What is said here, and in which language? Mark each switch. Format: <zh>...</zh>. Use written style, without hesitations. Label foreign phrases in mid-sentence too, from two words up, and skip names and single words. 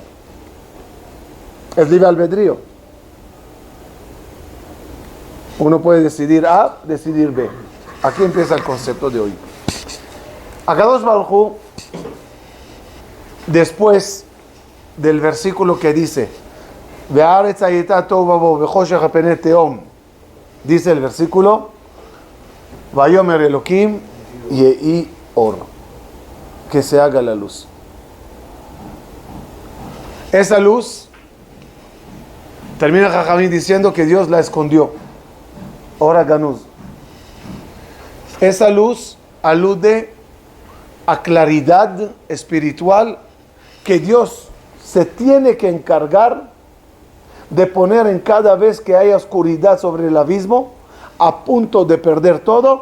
<es>Es libre albedrío. Uno puede decidir A, decidir B. Aquí empieza el concepto de hoy.</es> <he>הקדוש ברוך הוא,</he> <es>después del versículo que dice:</es> <he>והארץ היתה תהו ובהו וחשך על פני תהום,</he> <es>dice el versículo:</es> <he>ויאמר אלוקים יהי אור,</he> <es>que se haga la luz. Esa luz, termina Jajamín diciendo que Dios la escondió.</es> <he>אור גנוז.</he> <es>Esa luz alude a claridad espiritual que Dios se tiene que encargar de poner en cada vez que haya oscuridad sobre el abismo, a punto de perder todo.</es>